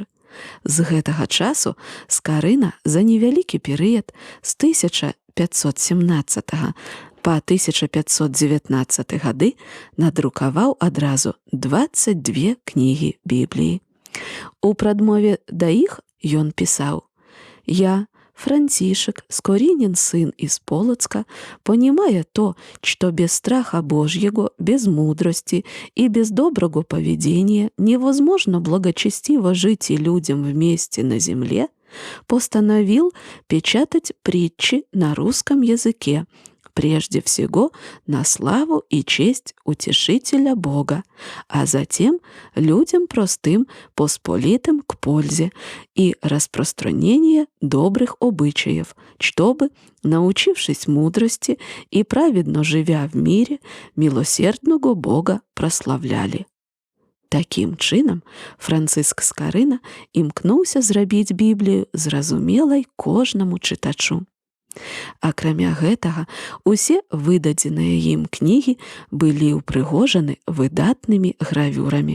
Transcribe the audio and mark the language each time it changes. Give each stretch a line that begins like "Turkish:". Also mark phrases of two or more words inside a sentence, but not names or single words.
Belarusian: З гэтага часу Скарына за невялікі перыяд з 1517 па 1519 гады надрукаваў адразу 22 кнігі Бібліі. У прадмове да іх ён пісаў:
Russian: «Я, Франтишек, Скоринин сын из Полоцка, понимая то, что без страха Божьего, без мудрости и без доброго поведения невозможно благочестиво жить и людям вместе на земле, постановил печатать притчи на русском языке, прежде всего на славу и честь утешителя Бога, а затем людям простым, посполитым к пользе и распространение добрых обычаев, чтобы, научившись мудрости и праведно живя в мире, милосердного Бога прославляли».
Belarusian: Такім чынам, Францыск Скарына імкнуўся зрабіць Біблію зразумелай кожнаму чытачу. Акрамя гэтага, усе выдадзеныя ім кнігі былі ўпрыгожаны выдатнымі гравюрамі.